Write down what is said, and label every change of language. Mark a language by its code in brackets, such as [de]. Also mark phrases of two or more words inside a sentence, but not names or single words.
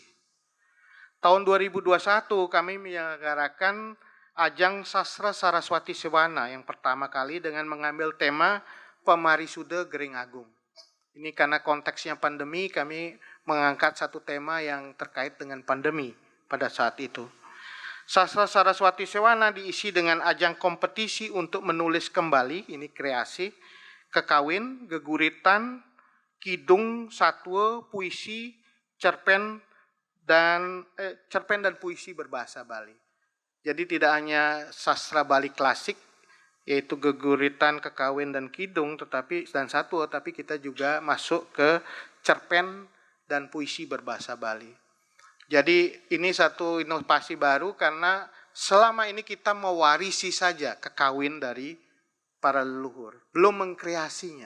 [id] Tahun 2021 kami menyelenggarakan ajang Sastra Saraswati Sewana yang pertama kali dengan mengambil tema Pemarisuda Gering Agung. Ini karena konteksnya pandemi, kami mengangkat satu tema yang terkait dengan pandemi pada saat itu. Sastra Saraswati Sewana diisi dengan ajang kompetisi untuk menulis kembali, ini kreasi, kekawin, geguritan, kidung, satwa, puisi, cerpen dan puisi berbahasa Bali. Jadi tidak hanya sastra Bali klasik, yaitu geguritan, kekawin, dan kidung, dan satwa, tapi kita juga masuk ke cerpen dan puisi berbahasa Bali. Jadi ini satu inovasi baru karena selama ini kita mewarisi saja kekawin dari para leluhur, belum mengkreasinya.